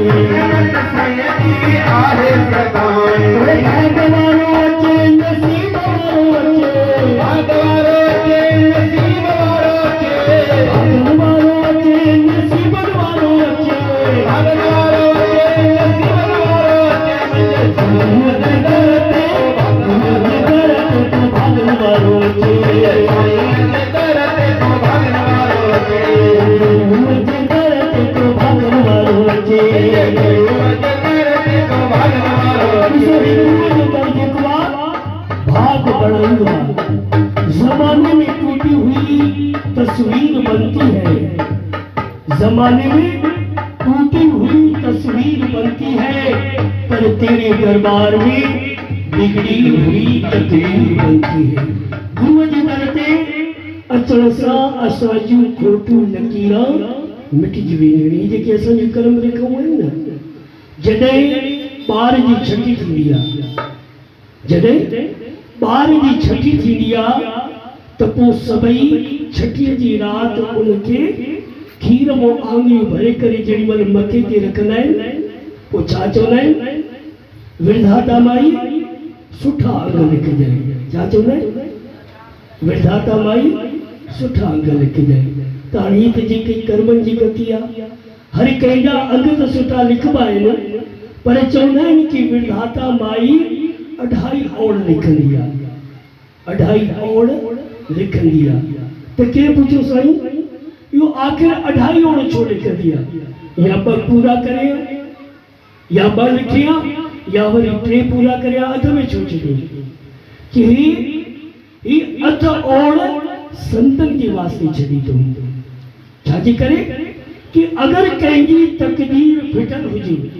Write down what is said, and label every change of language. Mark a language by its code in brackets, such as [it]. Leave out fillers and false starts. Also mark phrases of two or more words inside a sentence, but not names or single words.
[sd] रहमत सयदी आहे सदाई भागवारो अचे नसीब वारो अचे भागवारो अचे नसीब वारो अचे भागवारो अचे नसीब वारो अचे भागवारो अचे नसीब वारो अचे मुझे करते तो भागवारो अचे करते तो भागवारो अचे मुझे करते तो भागवारो अचे करते तो भागवारो अचे [hi] भाग बढ़ाऊंगा जमाने में टूटी हुई तस्वीर बनती है जमाने में टूटी हुई तस्वीर बनती है पर तेरे दरबार में बिगड़ी हुई तकदीर बनती है [sd] गुरु जी करते अचण सां असांजूं खोटूं लकीरां मिटिजी वेंदियूं आहिनि जेके असांजो कर्म रेखाऊं आहिनि न जॾहिं ॿार जी छठी थींदी आहे जॾहिं ॿार जी छठी थींदी आहे त पोइ सभई छठीअ जी राति उनखे खीर मां आङिरियूं भरे करे जेॾी महिल मथे ते रखंदा आहिनि पोइ छा चवंदा आहिनि विधाता माई सुठा अंग लिखजांइ छा चवंदा आहिनि विधाता माई सुठा अंग लिखजांइ त हाणे हीअ त जेके कर्मनि जी गति आहे हर कंहिंजा अंग त सुठा लिखबा आहिनि पर चवंदा आहिनि कि विधाता माई अढाई ओड़ लिखंदी आहे अढाई ओड़ लिखंदी आहे त केरु पुछो साईं इहो आख़िर अढाई ओड़ छो लिखंदी आहे या ॿ पूरा करे या ॿ लिखिया या वरी टे पूरा करे अध में छो छॾी कि ही अध ओड़ संतनि जे वास्ते छॾी थो छाजे करे कि अगरि कंहिंजी तकदीर फिटल हुजे